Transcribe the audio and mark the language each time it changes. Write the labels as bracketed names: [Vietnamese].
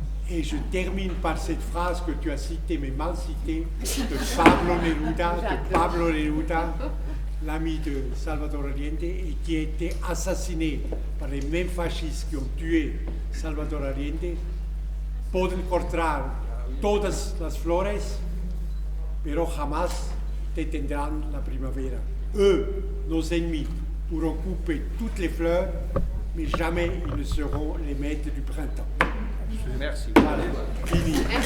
[French] Et je termine par cette phrase que tu as citée, mais mal citée, de Pablo Neruda, l'ami de Salvador Allende, et qui a été assassiné par les mêmes fascistes qui ont tué Salvador Allende. [Spanish] Pueden cortar todas las flores, pero jamás detendrán la primavera. [French] Eux, nos ennemis, pourront couper toutes les fleurs, mais jamais ils ne seront les maîtres du printemps. Merci. Voilà, fini.